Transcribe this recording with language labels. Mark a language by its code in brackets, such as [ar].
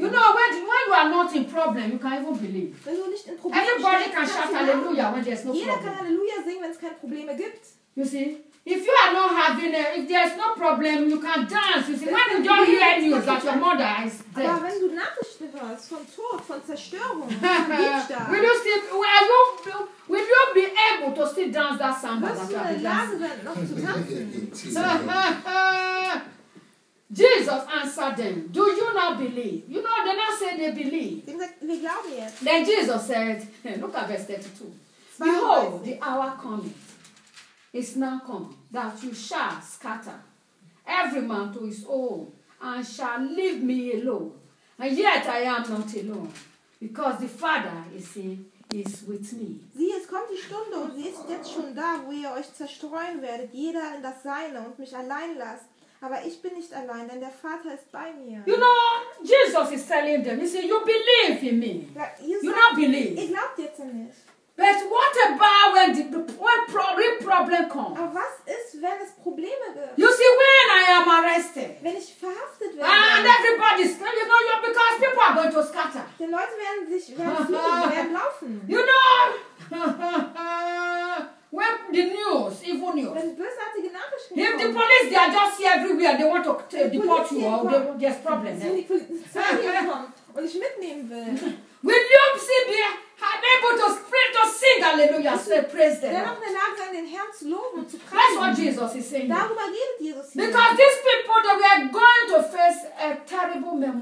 [en] You know, when you are not in problem, you can even believe. [de] Wenn du nicht in Problemen bist, [en] everybody can shout hallelujah when there's no [de] Jeder [en] problem. [de] Jeder kann Halleluja singen, wenn es keine Probleme gibt. [en] You see? If you are not having it, if there is no problem, you can dance. You see, when you don't hear news that your mother is dead. [de] Aber wenn du Nachrichten hörst von Tod, von Zerstörung, von Diebstahl, [en] will you still, will you be able to still dance that samba? [de] Wirst du in der Lage sein, noch zu tanzen? [en] Jesus answered them, "Do you not believe?" You know, they not say they believe. [de] Wir glauben jetzt. [en] Then Jesus said, "Look at verse 32. Behold, the hour coming. It's now come that you shall scatter every man to his own and shall leave me alone. And yet I am not alone, because the Father is with me." [de] Sieh, es kommt die Stunde und sie ist jetzt schon da, wo ihr euch zerstreuen werdet, jeder in das Seine und mich allein lasst. Aber ich bin nicht allein, denn der Vater ist bei mir. [en] You know, Jesus is telling them, he said, you believe in me. You not believe. [de] Ihr glaubt jetzt an mich. [en] But what about when the problem comes? [de] Aber was ist, wenn es Probleme gibt? [en] You see, when I am arrested. [de] Wenn ich verhaftet werde. [en] And everybody scatters, you know, because people are going to scatter. [de] Die Leute werden laufen. [en] You know, when the news, evil news. [de] Wenn bösartige Nachrichten kommen. [en] If the police, they are just here everywhere, they want to deport you, or there's problem. [de] Wenn die Polizei kommt und ich mitnehmen will. [en] Will you see me? I'm able to spread to sing hallelujah, say praise the Lord. [de] Wir haben den Herrn zu loben, zu preisen. [en] That's what Jesus is saying. [de] Darüber redet Jesus hier. [en] Because these people that we are going to face a terrible moment.